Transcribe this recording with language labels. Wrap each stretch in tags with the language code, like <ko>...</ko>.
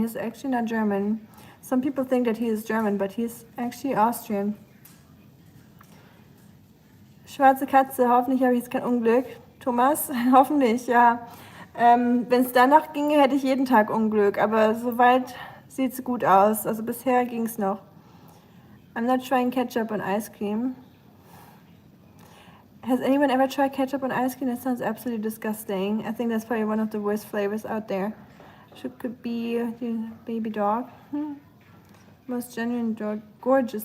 <en>He's actually not German. Some people think that he is German, but he's actually Austrian.</en> <de>Schwarze Katze, hoffentlich habe ich jetzt kein Unglück. Thomas, hoffentlich, ja. Wenn es danach ginge, hätte ich jeden Tag Unglück, aber soweit sieht es gut aus. Also bisher ging es noch.</de> <en>I'm not trying ketchup on ice cream. Has anyone ever tried ketchup on ice cream? That sounds absolutely disgusting. I think that's probably one of the worst flavors out there. Could be baby dog. Most genuine dog. Gorgeous.</en>